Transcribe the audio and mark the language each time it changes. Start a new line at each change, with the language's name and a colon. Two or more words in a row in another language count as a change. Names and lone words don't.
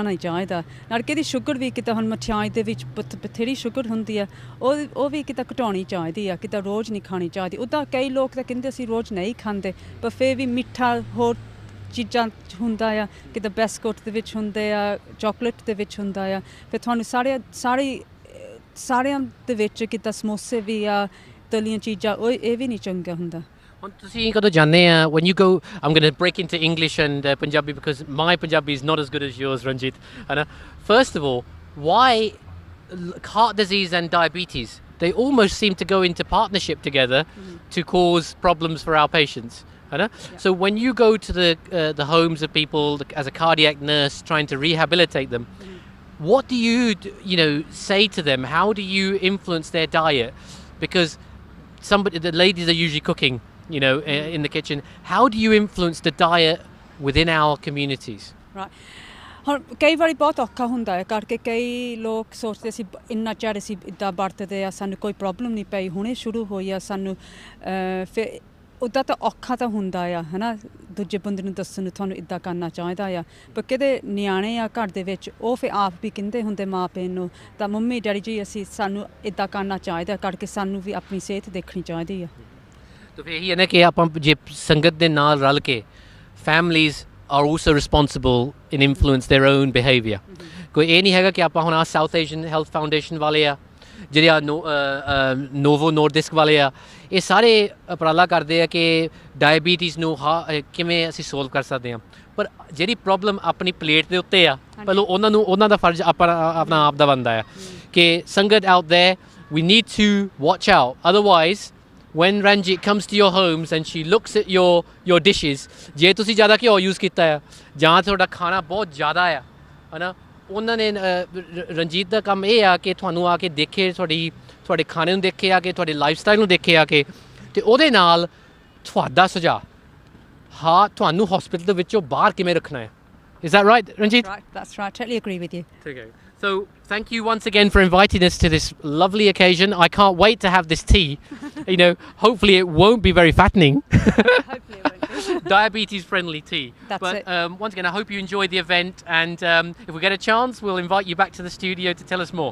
Punjabi: ਨਹੀਂ ਚਾਹੀਦਾ ਨਾਲ ਕਿ ਇਹਦੀ ਸ਼ੂਗਰ ਵੀ ਕਿਤੇ ਹੁਣ ਮਠਿਆਈ ਦੇ ਵਿੱਚ ਬਥੇਰੀ ਸ਼ੂਗਰ ਹੁੰਦੀ ਆ ਉਹ ਵੀ ਕਿਤੇ ਘਟਾਉਣੀ ਚਾਹੀਦੀ ਆ ਕਿਤੇ ਰੋਜ਼ ਨਹੀਂ ਖਾਣੀ ਚਾਹੀਦੀ ਉੱਦਾਂ ਕਈ ਲੋਕ ਤਾਂ ਕਹਿੰਦੇ ਅਸੀਂ ਰੋਜ਼ ਨਹੀਂ ਖਾਂਦੇ ਪਰ ਫਿਰ ਵੀ ਮਿੱਠਾ ਹੋਰ ਚੀਜ਼ਾਂ 'ਚ ਹੁੰਦਾ ਆ ਕਿਤੇ ਬਿਸਕੁਟ ਦੇ ਵਿੱਚ ਹੁੰਦੇ ਆ ਚਾਕਲੇਟ ਦੇ ਵਿੱਚ ਹੁੰਦਾ ਆ ਫਿਰ ਤੁਹਾਨੂੰ ਸਾਰਿਆਂ ਦੇ ਵਿੱਚ ਕਿਤੇ ਸਮੋਸੇ ਵੀ ਆ ਤਲੀਆਂ ਚੀਜ਼ਾਂ ਉਹ ਇਹ ਵੀ ਨਹੀਂ ਚੰਗਾ ਹੁੰਦਾ ਹੁਣ ਤੁਸੀਂ ਕਦੋਂ ਜਾਂਦੇ ਆ
English: when you go I'm going to break into English and Punjabi because my Punjabi is not as good as yours Ranjit and first of all why heart disease and diabetes they almost seem to go into partnership together to cause problems for our patients so when you go to the homes of people as a cardiac nurse trying to rehabilitate them what do you say to them how do you influence their diet because the ladies are usually cooking in the kitchen how do you influence the diet within our communities
Punjabi: right ਹੁਣ ਕਈ ਵਾਰੀ ਬਹੁਤ ਔਖਾ ਹੁੰਦਾ ਹੈ ਕਰਕੇ ਕਈ ਲੋਕ ਸੋਚਦੇ ਸੀ ਇੰਨਾ ਚਿਰ ਅਸੀਂ ਇੱਦਾਂ ਵਰਤਦੇ ਆ ਸਾਨੂੰ ਕੋਈ ਪ੍ਰੋਬਲਮ ਨਹੀਂ ਪਈ ਹੁਣੇ ਸ਼ੁਰੂ ਹੋਈ ਆ ਸਾਨੂੰ ਫਿਰ ਉੱਦਾਂ ਤਾਂ ਔਖਾ ਤਾਂ ਹੁੰਦਾ ਆ ਹੈ ਨਾ ਦੂਜੇ ਬੰਦੇ ਨੂੰ ਦੱਸਣ ਨੂੰ ਤੁਹਾਨੂੰ ਇੱਦਾਂ ਕਰਨਾ ਚਾਹੀਦਾ ਆ ਪਰ ਕਿਤੇ ਨਿਆਣੇ ਆ ਘਰ ਦੇ ਵਿੱਚ ਉਹ ਫਿਰ ਆਪ ਵੀ ਕਹਿੰਦੇ ਹੁੰਦੇ ਮਾਂ ਪਿਓ ਨੂੰ ਤਾਂ ਮੰਮੀ ਡੈਡੀ ਜੀ ਅਸੀਂ ਸਾਨੂੰ ਇੱਦਾਂ ਕਰਨਾ ਚਾਹੀਦਾ ਕਰਕੇ ਸਾਨੂੰ ਵੀ ਆਪਣੀ ਸਿਹਤ ਦੇਖਣੀ ਚਾਹੀਦੀ ਆ ਤਾਂ ਫਿਰ ਇਹੀ ਹੈ ਨਾ ਕਿ ਆਪਾਂ ਜੇ ਸੰਗਤ ਦੇ ਨਾਲ ਰਲ ਕੇ
English: families are also responsible in influence their own behaviour
Punjabi: ਕੋਈ ਇਹ ਨਹੀਂ ਹੈਗਾ ਕਿ ਆਪਾਂ ਹੁਣ ਸਾਊਥ ਏਸ਼ੀਅਨ ਹੈਲਥ ਫਾਊਂਡੇਸ਼ਨ ਵਾਲੇ ਆ ਜਿਹੜੇ ਆ ਨੋਵੋ ਨੋਰਡਿਸਕ ਵਾਲੇ ਆ ਇਹ ਸਾਰੇ ਉਪਰਾਲਾ ਕਰਦੇ ਆ ਕਿ ਡਾਇਬੀਟੀਜ਼ ਨੂੰ ਕਿਵੇਂ ਅਸੀਂ ਸੋਲਵ ਕਰ ਸਕਦੇ ਹਾਂ ਪਰ ਜਿਹੜੀ ਪ੍ਰੋਬਲਮ ਆਪਣੀ ਪਲੇਟ ਦੇ ਉੱਤੇ ਆ ਪਹਿਲਾਂ ਉਹਨਾਂ ਦਾ ਫਰਜ਼ ਆਪਣਾ ਆਪ ਦਾ ਬਣਦਾ ਆ ਕਿ ਸੰਗਤ
English: out there we need to watch out otherwise when Ranjit comes to your homes and she looks at your dishes
Punjabi: ਜੇ ਤੁਸੀਂ ਜ਼ਿਆਦਾ ਘਿਓ ਯੂਜ਼ ਕੀਤਾ ਆ ਜਾਂ ਤੁਹਾਡਾ ਖਾਣਾ ਬਹੁਤ ਜ਼ਿਆਦਾ ਆ ਹੈ ਨਾ ਉਹਨਾਂ ਨੇ ਰਣਜੀਤ ਦਾ ਕੰਮ ਇਹ ਆ ਕਿ ਤੁਹਾਨੂੰ ਆ ਕੇ ਦੇਖੇ ਤੁਹਾਡੇ ਖਾਣੇ ਨੂੰ ਦੇਖੇ ਆ ਕੇ ਤੁਹਾਡੇ ਲਾਈਫ ਸਟਾਈਲ ਨੂੰ ਦੇਖੇ ਆ ਕੇ ਅਤੇ ਉਹਦੇ ਨਾਲ ਤੁਹਾਡਾ ਸੁਝਾਅ ਤੁਹਾਨੂੰ ਹਸਪੀਟਲ ਦੇ ਵਿੱਚੋਂ ਬਾਹਰ ਕਿਵੇਂ ਰੱਖਣਾ ਹੈ
English: Is that right, Ranjit? That's right. Totally agree with you. Okay. So thank you once again for inviting us to this lovely occasion. I can't wait to have this tea. Hopefully it won't be very fattening. Hopefully it won't be. Diabetes friendly tea. That's it. Once again, I hope you enjoyed the event and if we get a chance, we'll invite you back to the studio to tell us more.